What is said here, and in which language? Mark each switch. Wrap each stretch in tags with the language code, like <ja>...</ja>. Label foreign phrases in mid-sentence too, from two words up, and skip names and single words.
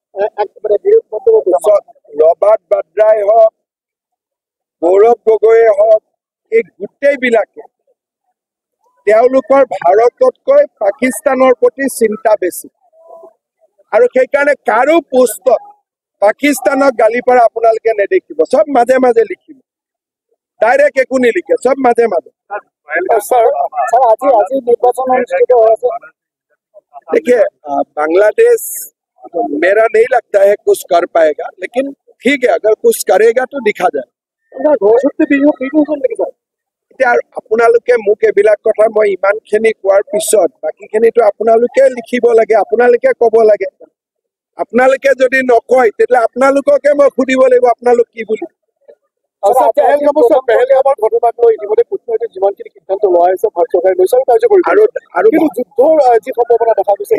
<as>ৰবাৰ্ট বাদ্ৰাই হওক, গৌৰৱ গগৈয়ে হওক, এই গোটেইবিলাকে তেওঁলোকৰ ভাৰততকৈ পাকিস্তানৰ প্ৰতি চিন্তা বেছি। আৰু সেইকাৰণে কাৰো পোষ্টত পাকিস্তানক গালি পাৰা আপোনালোকে নেদেখিব। চব মাজে মাজে লিখিব, ডাইৰেক্ট একো নিলিখে, চব মাজে মাজে।</as> <hi>देखिए, बांग्लादेश मेरा नहीं लगता है कुछ कर पाएगा, लेकिन ठीक है, अगर कुछ करेगा तो दिखा जाए।</hi> <as>এতিয়া আপোনালোকে মোক এইবিলাক কথা মই ইমানখিনি কোৱাৰ পিছত বাকীখিনিতো আপোনালোকে লিখিব লাগে, আপোনালোকে ক'ব লাগে। আপোনালোকে যদি নকয় তেতিয়াহ'লে আপোনালোককে মই সুধিব লাগিব আপোনালোক কি বুলি। পেহেলগামৰ ঘটনাক লৈ ইতিমধ্যে কূটনৈতিক যিমানখিনি সিদ্ধান্ত লোৱা হৈছে ভাৰত চৰকাৰে লৈছে আৰু কাৰ্যকৰী আৰু যুদ্ধৰ যি সম্ভাৱনা দেখা গৈছে</as>